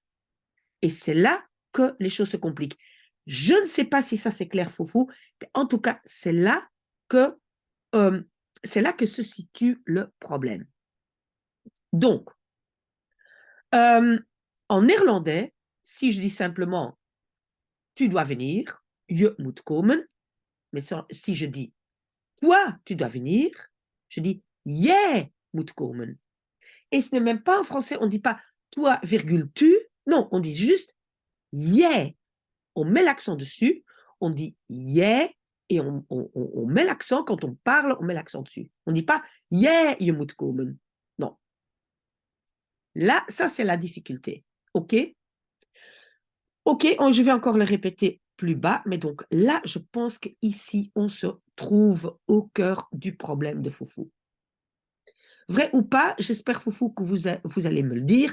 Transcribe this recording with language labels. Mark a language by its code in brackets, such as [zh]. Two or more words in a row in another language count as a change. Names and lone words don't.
[fr] Et c'est là que les choses se compliquent. Je ne sais pas si ça c'est clair, Foufou, mais en tout cas, euh, c'est là que se situe le problème. Donc, en néerlandais, si je dis simplement tu dois venir, [nl] je moet komen, [fr] mais si je dis toi, tu dois venir, je dis [nl] jij moet komen. [fr] Et ce n'est même pas en français, on ne dit pas toi, virgule, tu, non, on dit juste jij. On met l'accent dessus, on dit jij, et on met l'accent, quand on parle, on met l'accent dessus. On ne dit pas [nl] jij, je moet komen. [fr] Non. Là, ça, c'est la difficulté. OK? OK, je vais encore le répéter plus bas, mais donc là, je pense qu'ici, on se trouve au cœur du problème de Foufou. Vrai ou pas, j'espère, Foufou, que vous allez me le dire.